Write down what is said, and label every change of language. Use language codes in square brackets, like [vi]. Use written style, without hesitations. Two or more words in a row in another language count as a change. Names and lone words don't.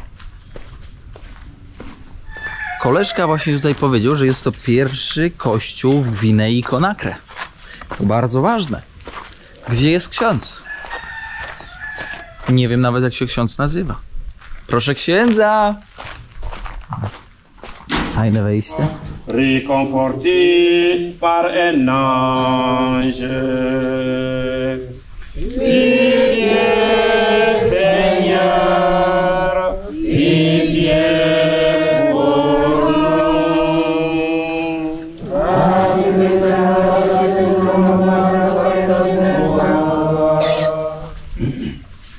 [pl] Koleżka właśnie tutaj powiedział, że jest to pierwszy kościół w Gwinei Conakry. To bardzo ważne. Gdzie jest ksiądz? Nie wiem nawet, jak się ksiądz nazywa. Proszę księdza! Fajne wejście. [fr] Réconforté par un ange. Pitié, Seigneur, pitié pour nous.